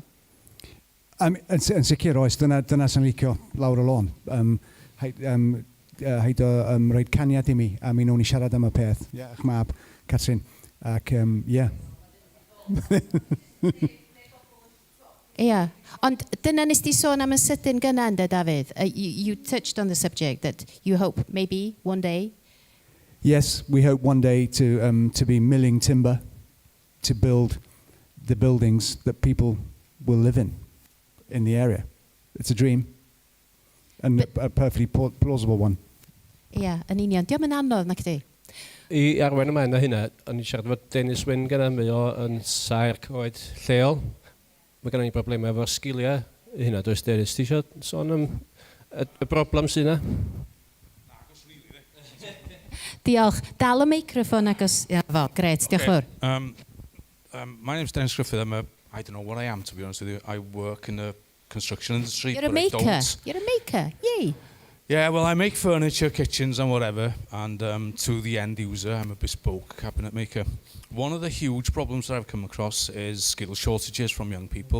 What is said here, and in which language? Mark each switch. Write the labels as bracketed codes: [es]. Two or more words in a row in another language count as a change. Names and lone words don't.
[cy] Yn sicr oes, dyna sy'n licio lawr y lôn. Haid o roed caniad i mi, a mi nhw'n i siarad am y peth. Eich mab, Catrin. Ac, ie. Ie, ond dyna nes di sôn am y sydyn gyna ynddo, Dafydd. [en] You touched on the subject that you hope maybe one day. Yes, we hope one day to be milling timber to build the buildings that people will live in the area. It's a dream, and a perfectly plausible one. [cy] Ie, yn union. Diolch yn anodd, nac di? I arwain ymlaen o hynna, o'n i siarad fod Dennis Wyn gyda mi o yn saer coed lleol. Mae gennym ni broblemau efo sgiliau hynna, does Dennis? Ti eisiau sôn am y broblem sy'n yna? Diolch. Dal y meicroffon agos... Ia, fo, gret. Diolch fawr. [en] My name's Dennis Griffith. I don't know what I am, to be honest with you. I work in the construction industry, You're a but maker. I don't. You're a maker. Yay. Yeah, well, I make furniture, kitchens and whatever, and to the end user, I'm a bespoke cabinet maker. One of the huge problems that I've come across is skill shortages from young people.